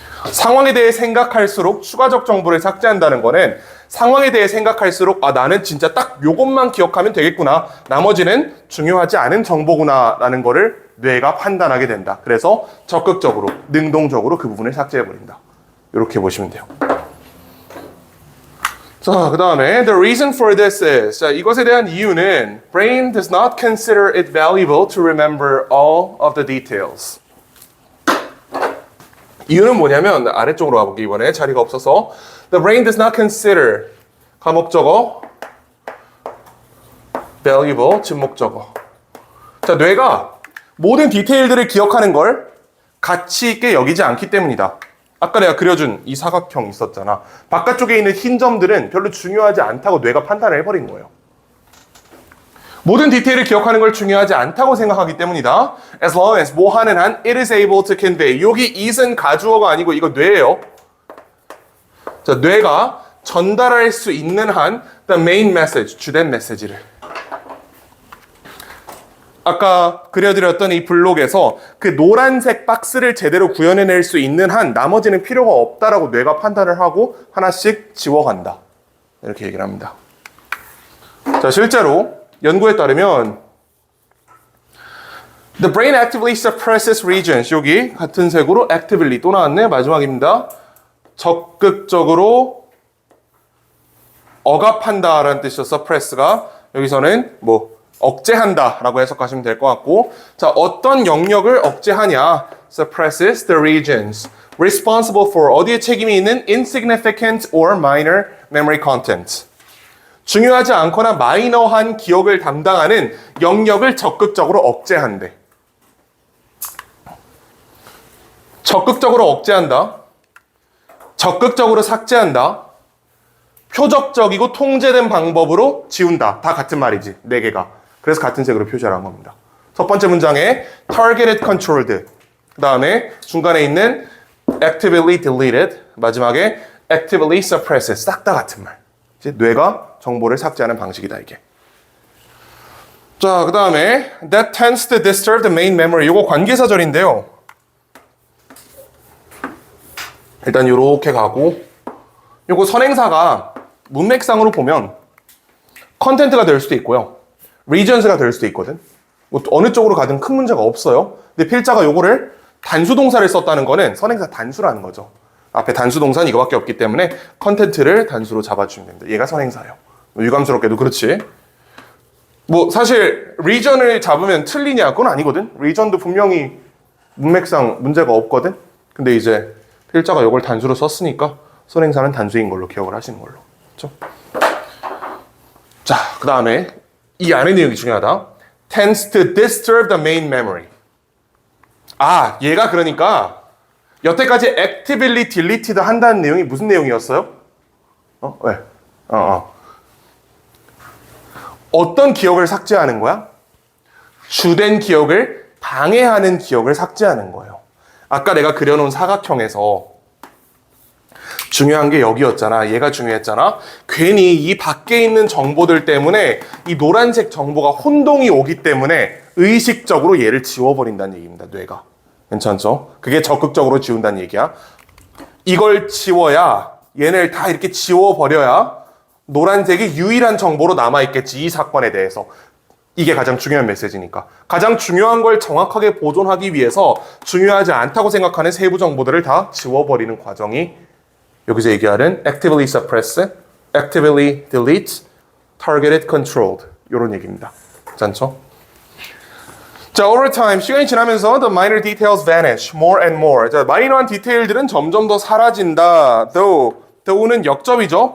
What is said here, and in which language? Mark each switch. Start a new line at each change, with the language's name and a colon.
Korean: 상황에 대해 생각할수록 추가적 정보를 삭제한다는 거는 상황에 대해 생각할수록 나는 진짜 딱 요것만 기억하면 되겠구나. 나머지는 중요하지 않은 정보구나 라는 거를 뇌가 판단하게 된다. 그래서 적극적으로, 능동적으로 그 부분을 삭제해버린다. 이렇게 보시면 돼요. 자, 그 다음에
English: the reason for this is
Korean: 자, 이것에 대한 이유는
English: brain does not consider it valuable to remember all of the details.
Korean: 이유는 뭐냐면 아래쪽으로 가볼게 이번에 자리가 없어서
English: the brain does not consider
Korean: 가목적어 valuable 진목적어 자 뇌가 모든 디테일들을 기억하는 걸 가치 있게 여기지 않기 때문이다. 아까 내가 그려준 이 사각형 있었잖아. 바깥쪽에 있는 흰 점들은 별로 중요하지 않다고 뇌가 판단을 해버린 거예요. 모든 디테일을 기억하는 걸 중요하지 않다고 생각하기 때문이다.
English: As long as
Korean: 뭐 하는 한
English: it is able to convey.
Korean: 여기 it은 가주어가 아니고 이거 뇌예요. 자, 뇌가 전달할 수 있는 한
English: the main message,
Korean: 주된 메시지를. 아까 그려드렸던 이 블록에서 그 노란색 박스를 제대로 구현해낼 수 있는 한 나머지는 필요가 없다라고 뇌가 판단을 하고 하나씩 지워간다. 이렇게 얘기를 합니다. 자, 실제로 연구에 따르면
English: The brain actively suppresses regions.
Korean: 여기 같은 색으로 actively 또 나왔네. 마지막입니다. 적극적으로 억압한다라는 뜻이죠. suppress가 여기서는 뭐 억제한다라고 해석하시면 될 것 같고 자 어떤 영역을 억제하냐
English: suppresses the regions responsible for
Korean: 어디에 책임이 있는
English: insignificant or minor memory content
Korean: 중요하지 않거나 마이너한 기억을 담당하는 영역을 적극적으로 억제한대. 적극적으로 억제한다. 적극적으로 삭제한다. 표적적이고 통제된 방법으로 지운다. 다 같은 말이지. 네 개가. 그래서 같은 색으로 표시를 한 겁니다. 첫 번째 문장에 targeted controlled. 그 다음에 중간에 있는 actively deleted. 마지막에 actively suppressed. 싹 다 같은 말. 이제 뇌가 정보를 삭제하는 방식이다 이게. 자, 그 다음에
English: that tends to disturb the main memory.
Korean: 이거 관계사절인데요. 일단 이렇게 가고 요거 선행사가 문맥상으로 보면 컨텐트가 될 수도 있고요. regions가 될 수도 있거든. 뭐 어느 쪽으로 가든 큰 문제가 없어요. 근데 필자가 요거를 단수동사를 썼다는 거는 선행사 단수라는 거죠. 앞에 단수동사는 이거밖에 없기 때문에 컨텐트를 단수로 잡아주면 됩니다. 얘가 선행사예요. 유감스럽게도 그렇지. 뭐 사실 region을 잡으면 틀리냐 그건 아니거든. region도 분명히 문맥상 문제가 없거든. 근데 이제 필자가 이걸 단수로 썼으니까 선행사는 단수인 걸로 기억을 하시는 걸로. 그렇죠? 자, 그 다음에 이 안의 내용이 중요하다.
English: tends to disturb the main memory.
Korean: 아, 얘가 그러니까 여태까지 actively deleted 한다는 내용이 무슨 내용이었어요? 왜? 어떤 기억을 삭제하는 거야? 주된 기억을 방해하는 기억을 삭제하는 거예요. 아까 내가 그려놓은 사각형에서 중요한 게 여기였잖아. 얘가 중요했잖아. 괜히 이 밖에 있는 정보들 때문에 이 노란색 정보가 혼동이 오기 때문에 의식적으로 얘를 지워버린다는 얘기입니다. 뇌가. 괜찮죠? 그게 적극적으로 지운다는 얘기야. 이걸 지워야 얘네를 다 이렇게 지워버려야 노란색이 유일한 정보로 남아있겠지. 이 사건에 대해서. 이게 가장 중요한 메시지니까. 가장 중요한 걸 정확하게 보존하기 위해서 중요하지 않다고 생각하는 세부 정보들을 다 지워버리는 과정이 여기서 얘기하는 actively suppress, actively delete, targeted controlled 이런 얘기입니다. 괜찮죠?
English: 자, over time
Korean: 시간이 지나면서
English: the minor details vanish more and more.
Korean: 자, 마이너한 디테일들은 점점 더 사라진다. though는 역접이죠.